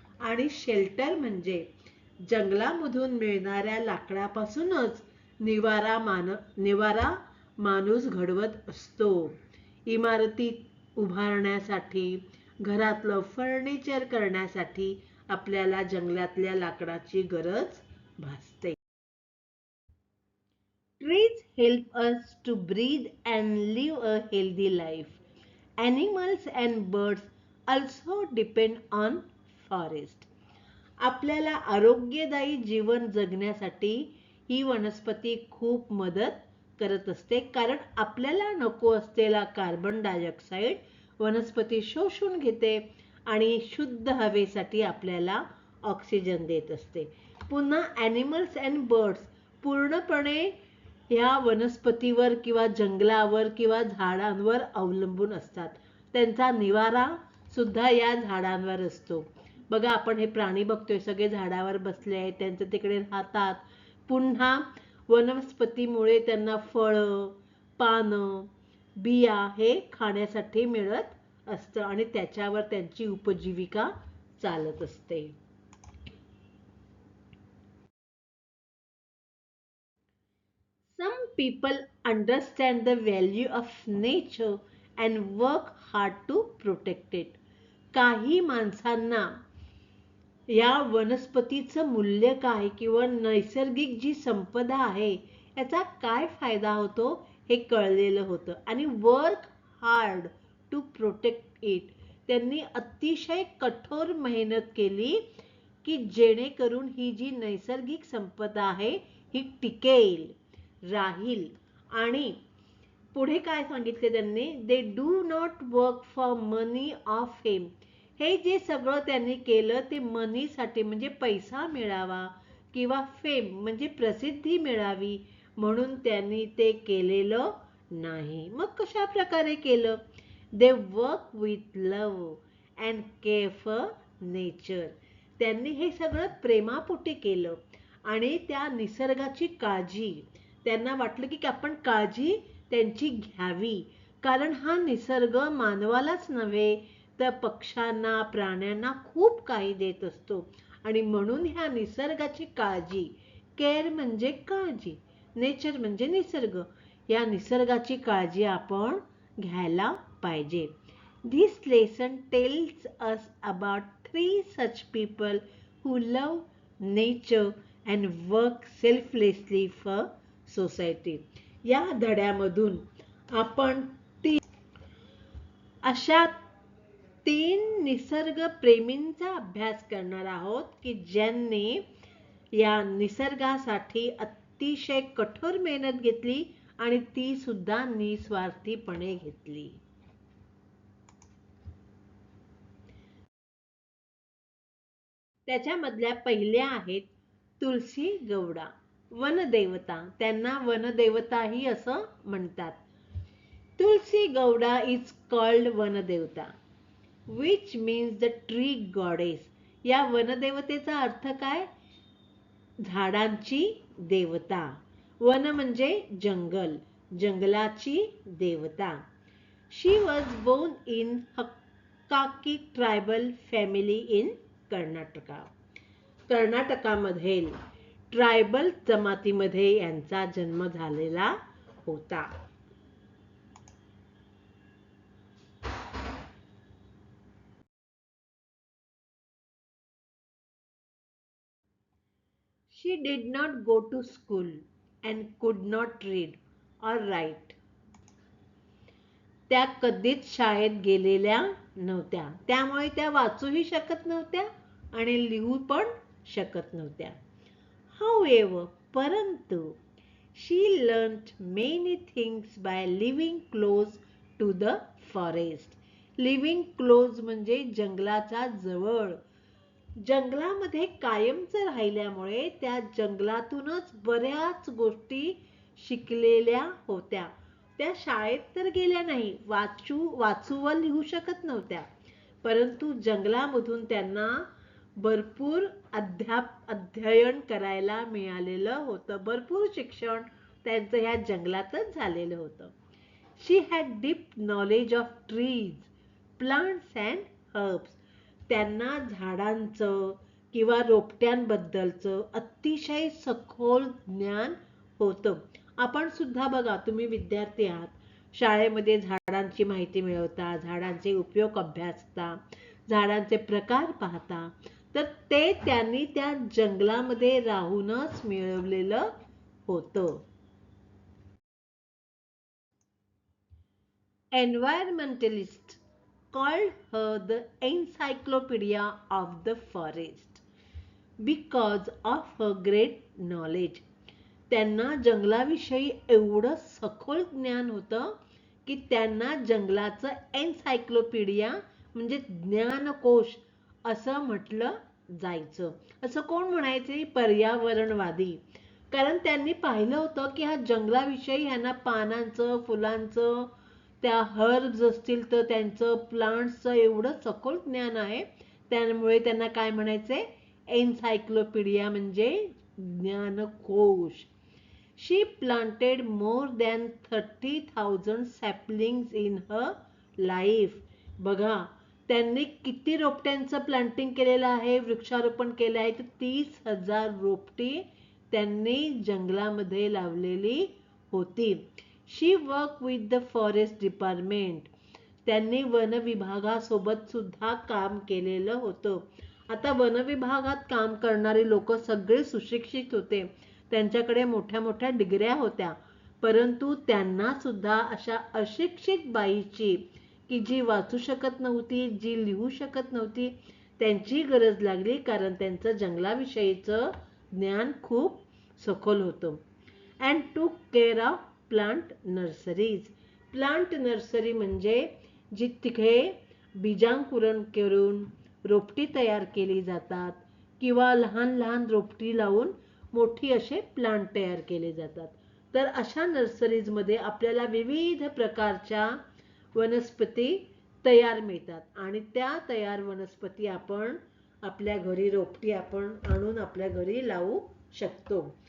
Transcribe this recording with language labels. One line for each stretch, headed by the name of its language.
Marathi: आणि शेल्टर म्हणजे जंगलामधून मिळणाऱ्या लाकडापासूनच निवारा माणूस घडवत असतो. इमारती उभारण्यासाठी, घरातलं फर्निचर करण्यासाठी आपल्याला जंगलातल्या लाकडाची गरज भासते.
English: Trees help us to breathe and live a healthy life. Animals and birds also depend on forest.
Marathi: आपल्याला आरोग्यदायी जीवन जगण्यासाठी ही वनस्पती खूप मदत करत असते, कारण आपल्याला नको असलेला कार्बन डायऑक्साईड वनस्पती शोषून घेते आणि शुद्ध हवेसाठी आपल्याला ऑक्सिजन देत असते. पुन्हा
English: animals and birds
Marathi: पूर्णपणे ह्या वनस्पतीवर किंवा जंगलावर किंवा झाडांवर अवलंबून असतात. त्यांचा निवारा सुद्धा या झाडांवर असतो. बघा, आपण हे प्राणी बघतोय, सगळे झाडावर बसले आहेत, त्यांचं तिकडे राहतात. पुन्हा वनस्पतीमुळे त्यांना फळं, पानं, बिया हे खाण्यासाठी मिळत असतं आणि त्याच्यावर त्यांची उपजीविका चालत असते.
English: Some people understand the value of nature and work hard to protect it.
Marathi: काही माणसांना या वनस्पतीचं मूल्य काय किंवा नैसर्गिक जी संपदा आहे याचा काय फायदा होतो हे कळलेलं होतं आणि
English: Work hard to protect it.
Marathi: त्यांनी अतिशय कठोर मेहनत केली की जेणेकरून ही जी नैसर्गिक संपदा आहे ही टिकेल, राहील. आणि पुढे काय सांगितले त्यांनी?
English: They do not work for money or fame.
Marathi: हे जे सगळं त्यांनी केलं ते मनीसाठी म्हणजे पैसा मिळावा किंवा फेम म्हणजे प्रसिद्धी मिळावी म्हणून त्यांनी ते केलेलं नाही. मग कशा प्रकारे केलं?
English: They work with love and care for nature.
Marathi: त्यांनी हे सगळं प्रेमापोटी केलं आणि त्या निसर्गाची काळजी, त्यांना वाटलं की आपण काळजी त्यांची घ्यावी, कारण हा निसर्ग मानवालाच नव्हे तर पक्ष्यांना, प्राण्यांना खूप काही देत असतो आणि म्हणून ह्या निसर्गाची काळजी, केअर म्हणजे काळजी, नेचर म्हणजे निसर्ग, या निसर्गाची काळजी आपण घ्यायला पाहिजे.
English: This lesson tells us about three such people who love nature and work selflessly for society.
Marathi: या धड्यामधून आपण अशा 3 निसर्गप्रेमींचा अभ्यास करणार आहोत की ज्यांनी या निसर्गासाठी अतिशय कठोर मेहनत घेतली आणि ती सुद्धा निस्वार्थीपणे घेतली. त्याच्यामधल्या पहिल्या आहेत तुलसी गौडा, वनदेवता. त्यांना वनदेवताही असं म्हणतात.
English: Tulsi Gowda is called vanadevata which means the tree goddess.
Marathi: या वनदेवतेचा अर्थ काय? झाडांची देवता. वन म्हणजे जंगल, जंगलाची देवता.
English: She was born in Hakkaki tribal family in Karnataka.
Marathi: कर्नाटकामधील tribal जमातीमध्ये यांचा जन्म झालेला होता.
English: She did not go to school and could not read or write.
Marathi: त्या कधीच शाळेत गेलेल्या नव्हत्या. त्यामुळे त्या वाचूही शकत नव्हत्या आणि लिहू पण शकत नव्हत्या.
English: However, परंतु she learned many things by living close to the forest. Living close
Marathi: म्हणजे जंगलाच्या जवळ. जंगलामध्ये कायमच राहिल्यामुळे त्या जंगलातूनच बऱ्याच गोष्टी शिकलेल्या होत्या. त्या शाळेत तर गेल्या नाही, वाचू व लिहू शकत नव्हत्या, परंतु जंगलामधून त्यांना भरपूर अध्ययन करायला मिळालेलं होतं. भरपूर शिक्षण त्यांचं ह्या जंगलातच झालेलं होतं.
English: She had deep knowledge of trees, plants and herbs.
Marathi: त्यांना झाडांचं किंवा रोपट्यांबद्दलचं अतिशय सखोल ज्ञान होतं. आपण सुद्धा बघा, तुम्ही विद्यार्थी आहात, शाळेमध्ये झाडांची माहिती मिळवता, झाडांचे उपयोग अभ्यासता, झाडांचे प्रकार पाहता, तर ते त्यांनी त्या जंगलामध्ये राहूनच मिळवलेलं होतं.
English: Environmentalists called her the encyclopedia of the forest because of her great knowledge.
Marathi: त्यांना जंगलाविषयी एवढं सखोल ज्ञान होतं की त्यांना जंगलाचं एन्सायक्लोपीडिया म्हणजे ज्ञानकोश असं म्हटलं जायचं. असं कोण म्हणायचे? पर्यावरणवादी. कारण त्यांनी पाहिलं होतं की ह्या जंगलाविषयी ह्यांना पानांचं, फुलांचं, त्या हर्ब्स असतील तर त्यांचं, प्लांट्सचं एवढं सखोल ज्ञान आहे. त्यामुळे त्यांना काय म्हणायचे? एन्सायक्लोपीडिया म्हणजे ज्ञानकोश.
English: She planted more than 30,000 saplings in her life.
Marathi: बघा, त्यांनी किती रोपट्यांचं प्लांटिंग केलेलं आहे, वृक्षारोपण केलं आहे, तर 30,000 रोपटी त्यांनी जंगलामध्ये लावलेली होती.
English: She worked with the forest department.
Marathi: त्यांनी वन विभागासोबत सुद्धा काम केलेलं होतं. आता वन विभागात काम करणारे लोक सगळे सुशिक्षित होते, त्यांच्याकडे मोठ्या मोठ्या डिग्र्या होत्या, परंतु त्यांना सुद्धा अशा अशिक्षित बाईची की जी वाचू शकत नव्हती, जी लिहू शकत नव्हती, त्यांची गरज लागली, कारण त्यांचं जंगलाविषयीचं ज्ञान खूप सखोल होतं.
English: And took care of plant nurseries.
Marathi: Plant nursery म्हणजे जिथे बीजांकुरण करून रोपटी तयार केली जातात किंवा लहान लहान रोपटी लावून मोठी असे प्लांट तयार केले जातात. तर अशा नर्सरीजमध्ये आपल्याला विविध प्रकारच्या वनस्पती तयार मिळतात आणि त्या तयार वनस्पती आपण आपल्या घरी, रोपटी आपण आणून आपल्या घरी लावू शकतो.